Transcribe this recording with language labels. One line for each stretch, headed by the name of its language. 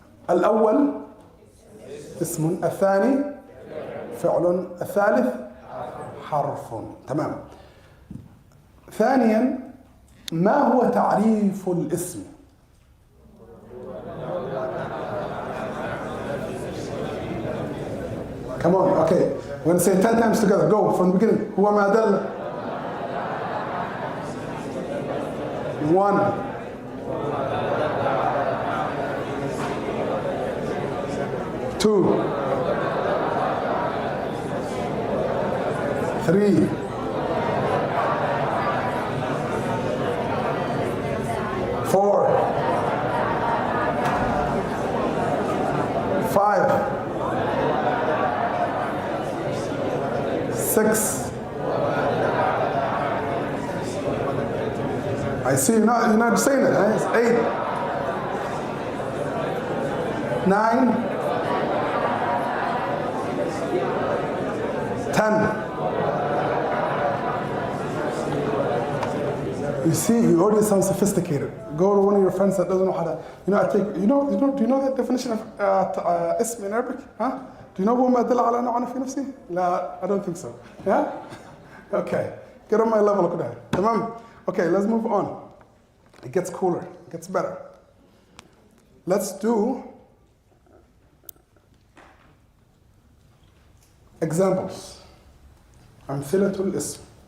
Arabic: الأول اسم، الثاني فعل، الثالث حرف. تمام. ثانيا، ما هو تعريف الاسم؟
English: Come on, okay. We're going to say 10 times together. Go from the beginning.
Arabic: هو ما دل.
English: 1. 2. 3. 4. 5. 6. I see you're not saying it. It's 8. 9. 10. You see, you already sound sophisticated. Go to one of your friends that doesn't know how to. Do you know that definition of ism in Arabic? Huh? Do you know
Arabic: هو ما دل على نوع في نفسه؟ لا,
English: I don't think so. Yeah? Okay. Get on my level كده. تمام. Okay, let's move on. It gets cooler. It gets better. Let's do examples.
Arabic: أمثلة الاسم.